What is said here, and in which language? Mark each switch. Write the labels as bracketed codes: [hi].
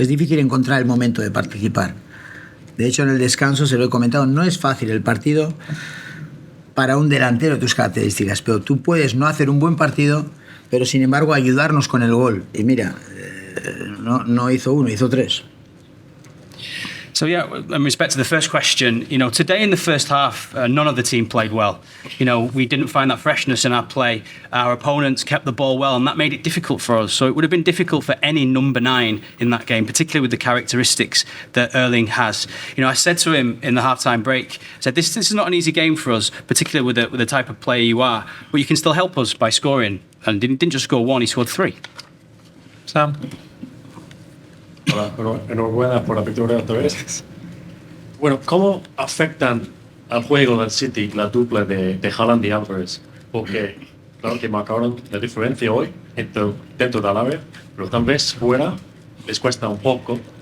[es] Es difícil encontrar el momento de participar. De hecho, en el descanso se lo he comentado, no es fácil el partido para un delantero de tus características, pero tú puedes no hacer un buen partido, pero sin embargo ayudarnos con el gol. Y mira, no hizo uno, hizo 3. [en] So yeah, in respect to the first question, today in the first half, none of the team played well. We didn't find that freshness in our play. Our opponents kept the ball well, and that made it difficult for us. So it would have been difficult for any number 9 in that game, particularly with the characteristics that Erling has. I said to him in the halftime break, I said, this is not an easy game for us, particularly with the type of player you are, but you can still help us by scoring. And didn't just score 1, he scored 3. Sam? [es] Hola, enhorabuena por la victoria otra vez. Bueno, ¿cómo afectan al juego del City la dupla de Haaland y Álvarez? Porque, claro, que marcaron la diferencia hoy dentro del área, pero tal vez fuera les cuesta un poco.